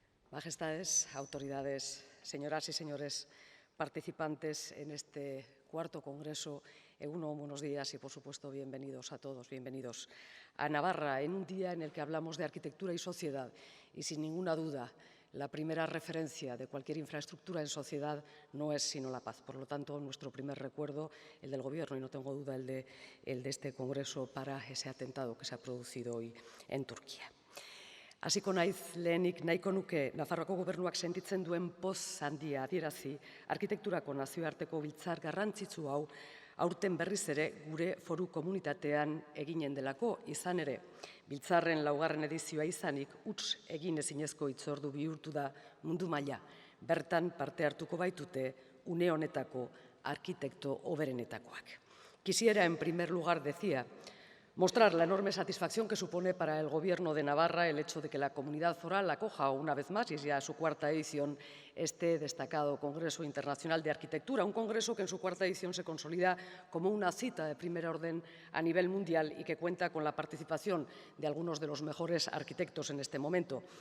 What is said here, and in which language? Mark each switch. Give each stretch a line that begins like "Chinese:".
Spanish: Majestades, autoridades, señoras y señores participantes en este cuarto Congreso, buenos días y, por supuesto, bienvenidos a todos, bienvenidos a Navarra, en un día en el que hablamos de arquitectura y sociedad y, sin ninguna duda, la primera referencia de cualquier infraestructura en sociedad no es sino la paz. Por lo tanto, nuestro primer recuerdo, el del Gobierno, y no tengo duda el de este Congreso, para ese atentado que se ha producido hoy en Turquía.
Basque: Hasiko naiz lehenik nahiko nuke Nafarroako Gobernuak sentitzen duen poz handia adierazi arkitekturako nazioarteko biltzar garrantzitsu hau aurten berriz ere gure foru komunitatean eginen delako, izan ere. Biltzarren 4. edizioa izanik, huts egin ezinezko hitzordu bihurtu da mundu maila. Bertan parte hartuko baitute une honetako arkitekto hoberenetakoak.
Spanish: Quisiera, en primer lugar, decía, mostrar la enorme satisfacción que supone para el Gobierno de Navarra el hecho de que la comunidad foral acoja una vez más, y es ya su 4ª edición, este destacado Congreso Internacional de Arquitectura, un congreso que en su 4ª edición se consolida como una cita de primer orden a nivel mundial y que cuenta con la participación de algunos de los mejores arquitectos en este momento.